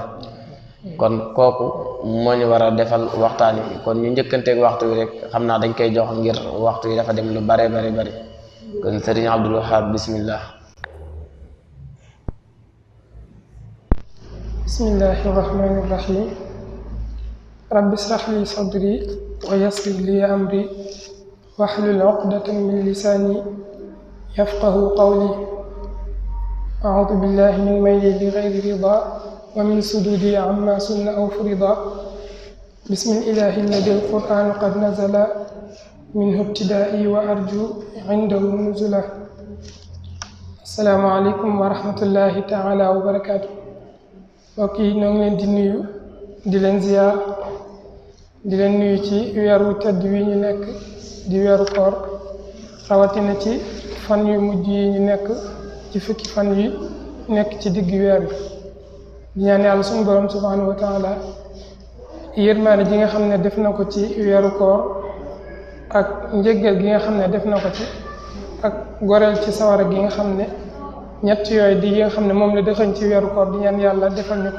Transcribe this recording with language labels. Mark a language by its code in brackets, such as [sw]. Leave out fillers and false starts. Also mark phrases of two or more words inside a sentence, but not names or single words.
[wo] kon kooku moo ñu war a defal waxtaan yi. kon ñu njëkkanteeg waxtu wi rek xam naa dañ koy jox ngir waxtu yi dafa dem lu bare bari kon sëriñ Abdul Wahab bismillah. [ar] بسم الله الرحمن الرحيم. رب اشرح لي صدري ويسر لي أمري واحلل عقدة من لساني يفقهوا قولي أعوذ بالله من ميلي لغير رضا ومن سدودي عما سن أو فرضا بسم الإله الذي القرآن قد نزل منه ابتدائي وأرجو عنده نزلا السلام عليكم ورحمة الله تعالى وبركاته [wo] waa ngi leen di ñëw di leen ziar di leen nuyu ci weeru tëdd wi ñu nekk di weeru koor rawatina ci fan yu mujj yi ñu nekk ci fukki fan yi nekk ci digg weer bi di ñaan yàlla suñu borom [ar] سبحانه وتعالى [wo] yërmaane ji nga xam ne def na ko ci weeru koor ak njëggal gi nga xam ne def na ko ci ak goreel ci sawara gi nga xam ne ñett yooyu di yi nga xam ne moom la dëxañ ci weeru koor di ñaan yàlla defal ñu ko